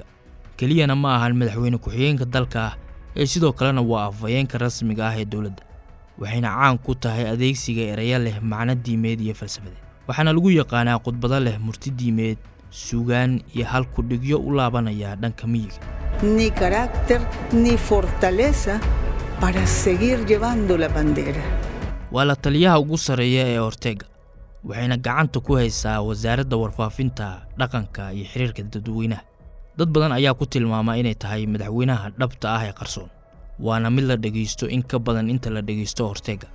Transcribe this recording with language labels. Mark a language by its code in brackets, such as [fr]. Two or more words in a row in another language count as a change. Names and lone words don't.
[so] keliyana ma ahan madaxweyne ku-xigeenka dalka ee sidoo kalena waa afhayeenka rasmiga ah ee dowladda, waxayna caan ku tahay adeegsiga erayo leh macno diimeed iyo falsafadeed. waxaana lagu yaqaanaa khudbado leh murti diimeed, suugaan iyo hal ku dhigyo u laabanaya dhanka miyiga. [es] ni carácter ni fortaleza para seguir llevando la bandera. [so] waa la taliyaha ugu sareeya ee Ortega, waxayna gacanta ku haysaa wasaaradda warfaafinta, dhaqanka iyo xiriirka dadweynaha. dad badan ayaa ku tilmaama inay tahay madaxweynaha dhabta ah ee qarsoon, waana mid la dhageysto in ka badan inta la dhageysto Ortega.